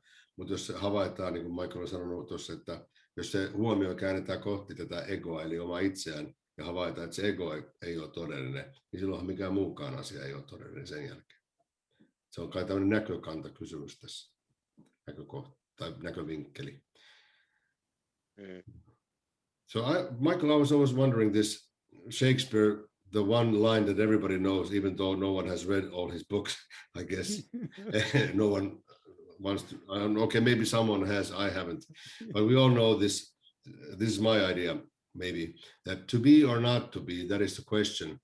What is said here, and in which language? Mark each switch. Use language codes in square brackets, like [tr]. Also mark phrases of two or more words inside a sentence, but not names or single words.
[fi] Mutta jos se havaitaan, niin kuin Michael on sanonut tuossa, että jos se huomio käännetään kohti tätä egoa, eli omaa itseään, ja havaitaan, että se ego ei ole todellinen, niin silloinhan mikään muukaan asia ei ole todellinen sen jälkeen. Se on kai tämmöinen näkökantakysymys tässä, näkökohta tai näkövinkkeli. [en] So Michael, I was always wondering this Shakespeare, the one line that everybody knows, even though no one has read all his books, I guess. No one wants to, okay, maybe someone has, I haven't. But we all know this is my idea, maybe, that to be or not to be, that is the question.